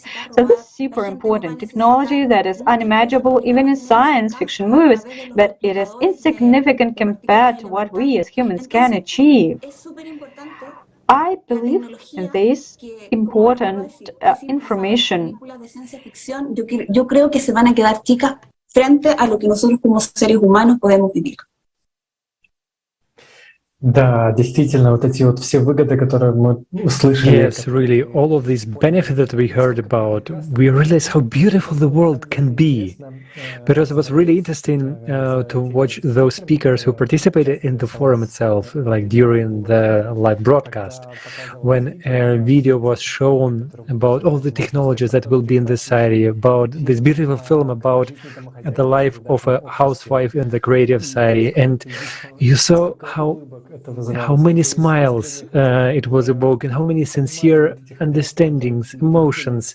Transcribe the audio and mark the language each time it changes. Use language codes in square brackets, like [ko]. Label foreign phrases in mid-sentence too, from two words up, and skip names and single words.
[en] So this is super important technology that is unimaginable even in science fiction movies, but it is insignificant compared to what we as humans can achieve. I believe in this important information. [es] Yo creo que se van a quedar chicas frente a lo que nosotros como seres humanos podemos vivir. [ru] Да, действительно, вот эти вот все выгоды, которые мы услышали. [en] Yes, really, all of these benefits that we heard about, we realize how beautiful the world can be. Because it was really interesting to watch those speakers who participated in the forum itself, like during the live broadcast, when a video was shown about all the technologies that will be in the society, about this beautiful film about the life of a housewife in the creative society, and you saw how many smiles it was evoking, how many sincere understandings, emotions.